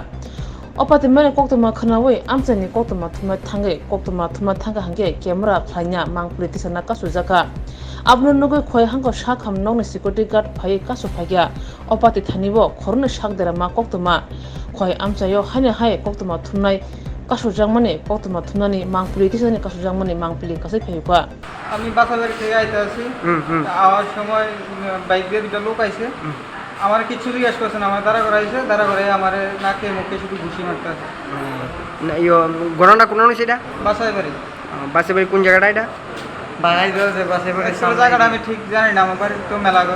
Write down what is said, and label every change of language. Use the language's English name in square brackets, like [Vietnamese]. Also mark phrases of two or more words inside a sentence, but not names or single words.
[Kok Borok] Opati mane koktoma khanawi amchani koktoma thuma thanga hangge camera khlainya mangpuri tisana kasu jaka. Abno nugui khoi hangko sakham nogni [English] security guard [Kok Borok] phai kasu phakya. Opati thanibo khorne sakdera ma koktoma khoi amchayo hane hai koktoma thumnai kasu jangmani koktoma thumnani mangpuri tisani kasu jangmani mangpili kasai phayuka. [Bangla] আমি বাসাবাড়ি থেকে আইতে আছি আওয়ার সময় বাইক দিয়ে দুটো লোক আইছে আমার কিছু জিজ্ঞেস করছে না আমার দাঁড়া করাইছে দাঁড়া করে আমার নাকে মুখে শুধু ঘুষি মারতে আছে ঘটনাটা কোন সেটা বাসায় বাড়ি বাসে বাড়ি কোন জায়গাটা এটা বাড়াই দিয়েছে বাসায় বাড়ি জায়গাটা আমি ঠিক জানি না আমার বাড়ি তো মেলাঘর